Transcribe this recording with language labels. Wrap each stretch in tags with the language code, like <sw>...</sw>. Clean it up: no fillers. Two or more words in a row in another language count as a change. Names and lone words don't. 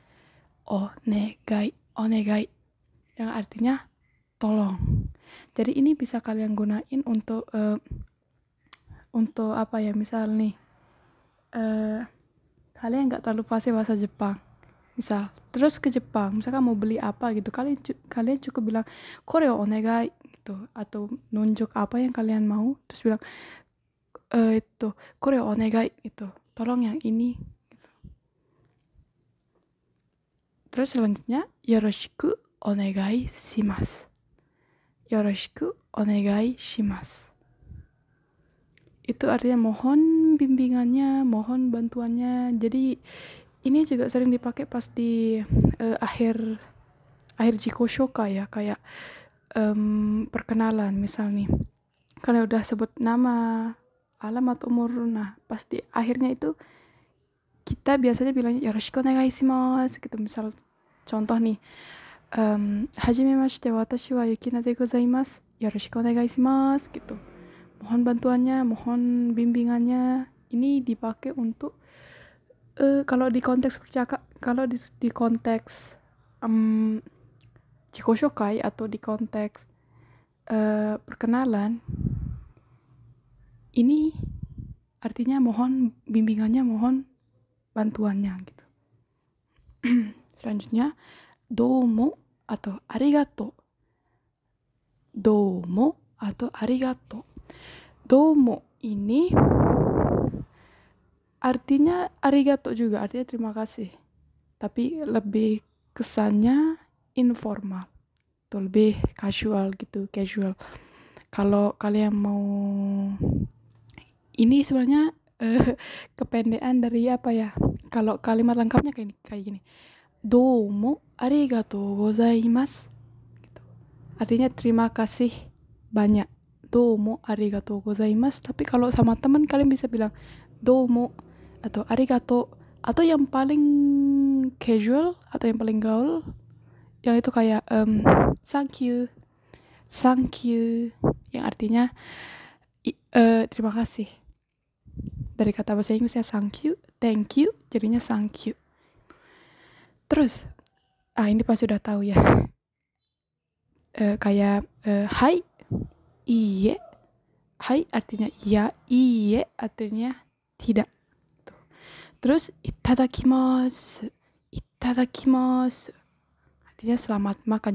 <id>Onegai yang artinya tolong. Jadi ini bisa kalian gunain untuk apa ya, misal nih kalian nggak terlalu fasih bahasa Jepang misal, terus ke Jepang misalkan mau beli apa gitu, kalian cukup bilang</id> <ja>これをお願い</ja> <id>gitu, atau nunjuk apa yang kalian mau terus bilang itu</id> <ja>これをお願い</ja> <id>gitu, tolong yang ini gitu. Terus selanjutnya</id> <ja>よろしくお願いします. よろしくお願いします.</ja> <id>Itu artinya mohon bimbingannya, mohon bantuannya. Jadi ini juga sering dipakai pas di akhir</id> <ja>自己紹介</ja> <id>ya, kayak perkenalan misal nih. Kalian udah sebut nama, alamat, umur, nah pas di akhirnya itu kita biasanya bilangnya</id> <ja>よろしくお願いします</ja> <id>gitu. Misal contoh nih,</id> <ja>はじめまして私はYukinaでございます. よろしくお願いします gitu.</ja> <id>Mohon bantuannya, mohon bimbingannya. Ini dipakai untuk kalau di konteks kalau di konteks</id> <ja>自己紹介</ja> <id>atau di konteks perkenalan, ini artinya mohon bimbingannya, mohon bantuannya gitu. Selanjutnya domo atau arigato. Domo atau arigato. Domo ini artinya arigato juga, artinya terima kasih. Tapi lebih kesannya informal. Tuh, lebih casual gitu, casual. Kalau kalian mau, ini sebenarnya kependekan dari apa ya? Kalau kalimat lengkapnya kayak gini.</id> <ja>どうもありがとうございます.</ja> <id>Gitu. Artinya terima kasih banyak.</id> <ja>どうもありがとうございます.</ja> <id>Tapi kalau sama teman kalian bisa bilang domo atau arigato, atau yang paling casual atau yang paling gaul yang itu kayak</id> <en>thank you</en> <id>yang artinya terima kasih. Dari kata bahasa Inggrisnya</id> <en>thank you</en> <id>jadinya</id> <en>thank you.</en> <id>Terus ini pasti udah tahu ya, kayak hai, iye. Hai artinya iya, iye artinya tidak. Terus itadakimasu artinya selamat makan.</id>